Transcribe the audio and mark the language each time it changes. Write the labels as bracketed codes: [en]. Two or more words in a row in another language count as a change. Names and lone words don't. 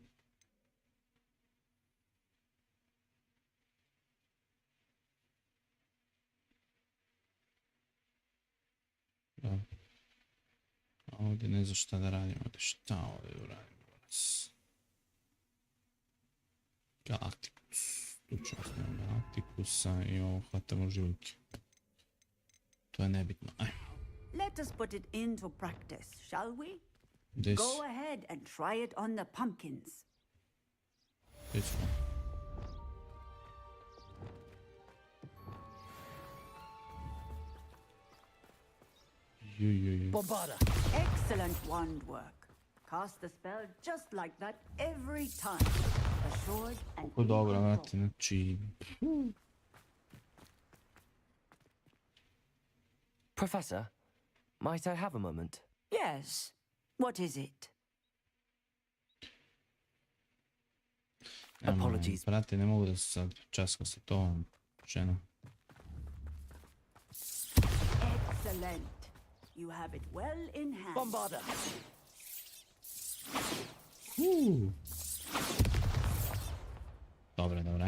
[sr] Da. A ovdje ne znam šta da radim, ovdje šta ovdje radim. Galaktikus. Tu ćemo staviti Galaktikusa i ovo hvatamo življke. To je nebitno. Aj. [en] Let us put it into practice, shall we? This. Go ahead and try it on the pumpkins. This one. Bombarda. Excellent wand work. Cast the spell just like that every time. Assured and [sr] Kako dobro, vrati, znači... [en] Professor, might I have a moment? Yes. What is it? Apologies. [sr] Brate, ne mogu da se sad časkam sa tom ženom. [en] Excellent. You have it well in hand. Bombarda. [sr] Dobre.